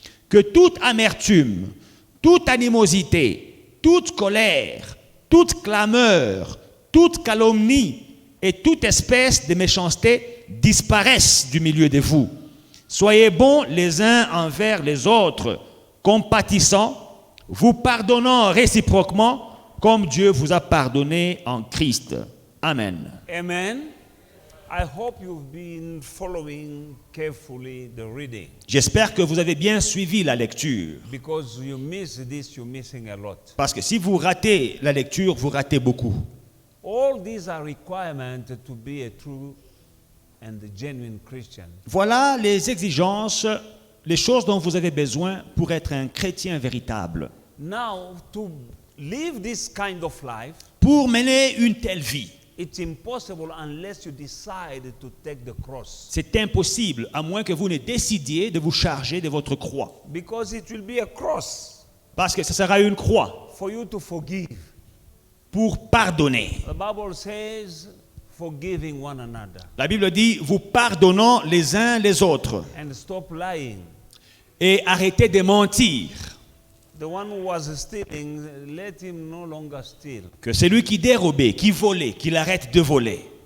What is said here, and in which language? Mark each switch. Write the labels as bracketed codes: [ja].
[fr] Que toute amertume, toute animosité, toute colère, toute clameur, toute calomnie et toute espèce de méchanceté disparaissent du milieu de vous. Soyez bons les uns envers les autres, compatissants, vous pardonnant réciproquement, comme Dieu vous a pardonné en Christ. Amen. Amen. [en] I hope you've been following carefully the reading. [fr] J'espère que vous avez bien suivi la lecture. [en] Because you miss this, you're missing a lot. [fr] Parce que si vous ratez la lecture, vous ratez beaucoup. [en] All these are requirements to be a true and genuine Christian. [fr] Voilà les exigences, les choses dont vous avez besoin pour être un chrétien véritable. [en] Now, to live this kind of life, [fr] Pour mener une telle vie, [en] it's impossible unless you decide to take the cross. [fr] c'est impossible à moins que vous ne décidiez de vous charger de votre croix. [en] Because it will be a cross [fr] Parce que ce sera une croix [en] for you to forgive. [fr] pour pardonner. [en] The Bible says, forgiving one another. [fr] La Bible dit, vous pardonnons les uns les autres [en] And stop lying. [fr] et arrêtez de mentir. [en] The one who was stealing, let him no longer steal. [fr] Que celui qui dérobait, qui volait, qu'il arrête de voler.